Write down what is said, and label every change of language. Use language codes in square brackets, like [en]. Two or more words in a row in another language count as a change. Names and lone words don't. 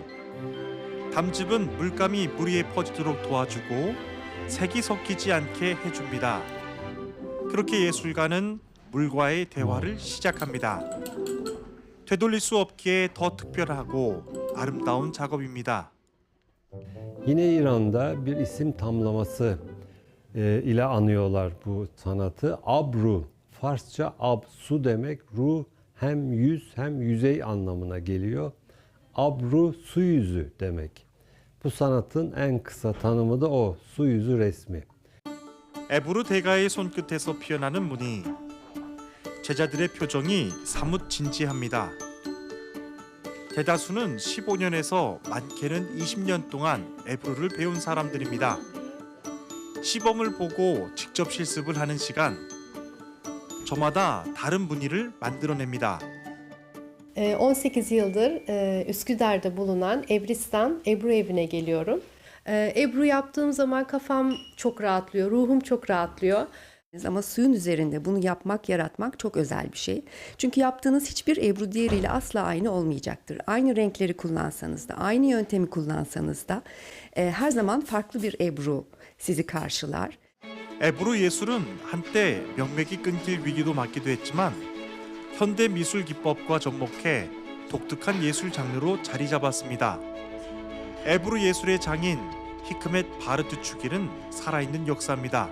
[ko] 담즙은 물감이 물 위에 퍼지도록 도와주고 색이 섞이지 않게 해줍니다. 그렇게 예술가는 물과의 대화를 시작합니다. 되돌릴 수 없기에 더 특별하고 아름다운 작업입니다. [tr] Yine İran'da bir isim tamlaması ile anıyorlar bu sanatı. Abru, Farsça ab, su demek. Ru hem yüz hem yüzey anlamına geliyor. Abru su yüzü demek. Bu sanatın en kısa tanımı da o, su yüzü resmi. [ko] 에부르 대가의 손끝에서 피어나는 무늬. 제자들의 표정이 사뭇 진지합니다. 대다수는 15년에서 많게는 20년 동안 에부르를 배운 사람들입니다. 시범을 보고 직접 실습을 ha는 시간. 저마다 다른 무늬를 만들어냅니다. [tr] 18 yıldır Üsküdar'da bulunan Ebristan Ebru evine geliyorum. Ebru yaptığım zaman kafam çok rahatlıyor, ruhum çok rahatlıyor. Ama suyun üzerinde bunu yapmak, yaratmak çok özel bir şey. Çünkü yaptığınız hiçbir ebru diğeriyle asla aynı olmayacaktır. Aynı renkleri kullansanız da, aynı yöntemi kullansanız da her zaman farklı bir ebru sizi karşılar. [ko] 에부르 예술은 한때 명맥이 끊길 위기도 맞기도 했지만 현대 미술 기법과 접목해 독특한 예술 장르로 자리 잡았습니다. 에부르 예술의 장인 히크멧 바르투추기는 살아있는 역사입니다.